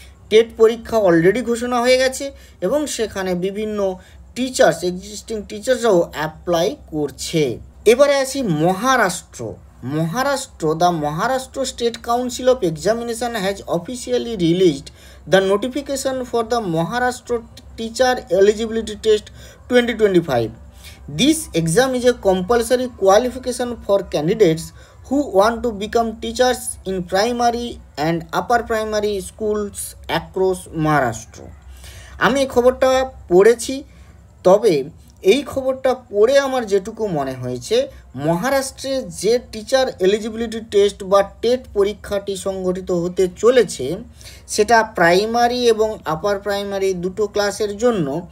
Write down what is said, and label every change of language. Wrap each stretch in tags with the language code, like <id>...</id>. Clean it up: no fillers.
<bn>TET পরীক্ষা already ঘোষণা হয়ে গেছে এবং সেখানে বিভিন্ন টিচার্স, এক্সিস্টিং টিচার্সরাও অ্যাপ্লাই করছে। এবারে আসি Maharashtra.</bn> <en>The Maharashtra state council of examination has officially released the notification for the Maharashtra teacher eligibility test 2025. This exam is a compulsory qualification for candidates who want to become teachers in primary and upper primary schools across Maharashtra.</en> <bn>আমি এই খবরটা পড়েছি, তবে এই খবরটা পড়ে আমার যেটুকু মনে হয়েছে, মহারাষ্ট্রে যে টিচার এলিজিবিলিটি টেস্ট বা টেট পরীক্ষাটি সংগঠিত হতে চলেছে, সেটা প্রাইমারি এবং আপার প্রাইমারি দুটো ক্লাসের জন্য।</bn>